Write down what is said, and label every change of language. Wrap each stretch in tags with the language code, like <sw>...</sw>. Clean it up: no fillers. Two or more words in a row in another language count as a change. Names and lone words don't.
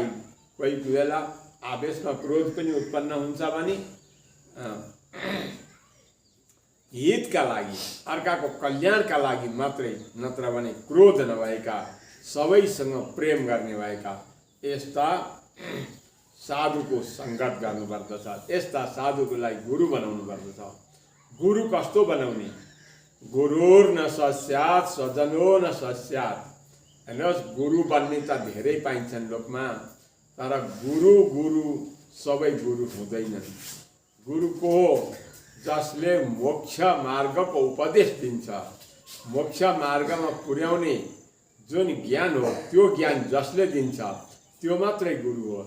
<ne>कोही बेला आवेशमा क्रोध पनि उत्पन्न हुन्छ भने हितका लागि, अर्काको कल्याणका लागि मात्रै, नत्र भने क्रोध नभएका, सबैसँग प्रेम गर्ने भएका यस्ता साधुको सङ्गत गर्नुपर्दछ। यस्ता साधुकोलाई गुरु बनाउनु पर्दछ। गुरु कस्तो बनाउने?</ne> <sa>गुरुर न सस्यात् स्वजनो न सस्यात्।</sa> <ne>हेर्नुहोस्, गुरु बन्ने त धेरै पाइन्छन् लोकमा, तर गुरु सबै गुरु हुँदैनन्। गुरु को हो? जसले मोक्ष मार्गको उपदेश दिन्छ, मोक्ष मार्गमा पुर्याउने जुन ज्ञान हो, त्यो ज्ञान जसले दिन्छ त्यो मात्रै गुरु हो।</ne>